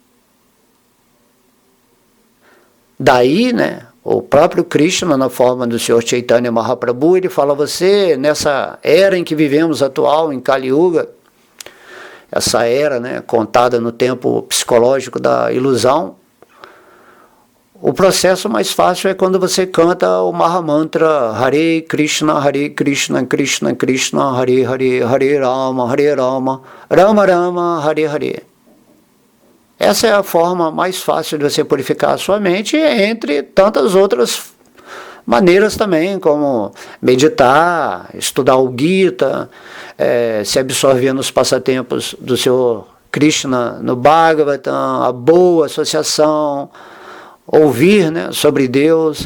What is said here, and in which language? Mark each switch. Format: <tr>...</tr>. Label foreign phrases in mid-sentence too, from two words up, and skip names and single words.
<pt>Daí, né, o próprio Krishna, na forma do Senhor Chaitanya Mahaprabhu, ele fala: você, nessa era em que vivemos atual, em Kali Yuga, essa era, né, contada no tempo psicológico da ilusão, o processo mais fácil é quando você canta o Mahamantra</pt> <sa>Hare Krishna, Krishna Krishna, Hare Hare, Hare Rama, Rama Rama, Hare Hare.</sa> <pt>Essa é a forma mais fácil de você purificar a sua mente, entre tantas outras maneiras também, como meditar, estudar o Gita, se absorver nos passatempos do Senhor Krishna no Bhagavatam, a boa associação, ouvir, né, sobre Deus.</pt>